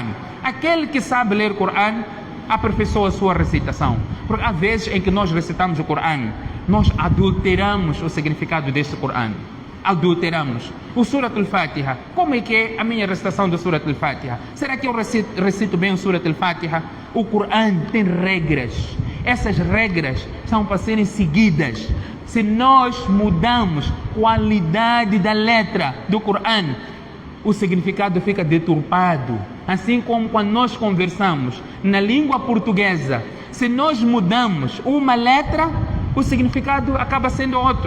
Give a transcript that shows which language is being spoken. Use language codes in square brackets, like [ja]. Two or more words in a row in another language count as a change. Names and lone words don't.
[pt] Aquele que sabe ler o Coran, aperfeiçoa a sua recitação. Porque há vezes em que nós recitamos o Coran, nós adulteramos o significado deste Coran. Adulteramos. O Surat al-Fatiha, como é que é a minha recitação do Surat al-Fatiha? Será que eu recito bem o Surat al-Fatiha? O Coran tem regras. Essas regras são para serem seguidas. Se nós mudamos a qualidade da letra do Coran, o significado fica deturpado. Assim como quando nós conversamos na língua portuguesa, se nós mudamos uma letra, o significado acaba sendo outro.